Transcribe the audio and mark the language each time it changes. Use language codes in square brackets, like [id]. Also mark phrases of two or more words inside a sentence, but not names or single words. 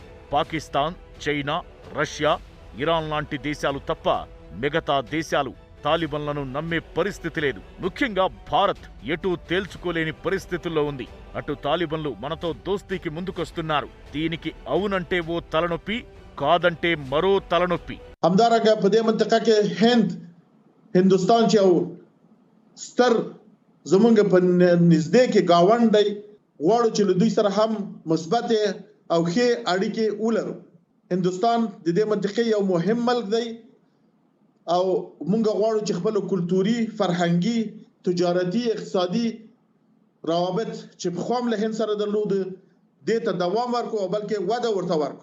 [te] పాకిస్తాన్, చైనా, రష్యా, ఇరాన్ లాంటి దేశాలు తప్ప మిగతా దేశాలు తాలిబన్లను నమ్మే పరిస్థితి లేదు. ముఖ్యంగా భారత్ ఎటూ తేల్చుకోలేని పరిస్థితుల్లో ఉంది. అటు తాలిబన్లు మనతో దోస్తీకి ముందుకొస్తున్నారు. దీనికి అవునంటే ఓ తలనొప్పి, కాదంటే మరో తలనొప్పి. [ps] همدارنګه په دې منطقه کې هندوستان چې او ستر زمونږ په نږدې کې گاوند دی غواړو چې له دوی سره هم مثبت او ښې اړیکې ولرو. هندوستان د دې منطقې یو مهم ملک دی او مونږ غواړو چې خپل کلتوري، فرهنګي، تجارتي، اقتصادي روابط چې په خوام له هند سره درلود دې ته دوام ورکو او بلکې وده ورته ورکو.